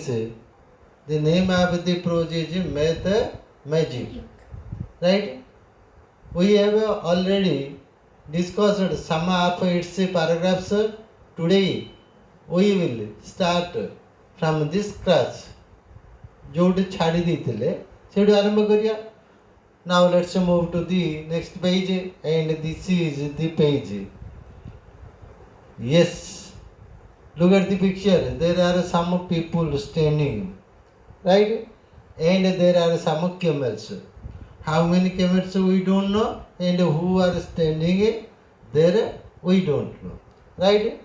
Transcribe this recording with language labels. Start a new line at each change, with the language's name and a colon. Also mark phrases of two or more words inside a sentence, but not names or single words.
English: The name of the project is Math Magic. Right? We have already discussed some of its paragraphs. Today we will start from this class.
Odia: ଜୋଟ ଛାଡ଼ି ଦେତେ ସେ ଆରମ୍ଭ କରିଆ.
English: Now let's move to the next page, and this is the page. Yes, look at the picture. There are some people standing, right? And there are some camels. How many camels we don't know, and who are standing there we don't know, right?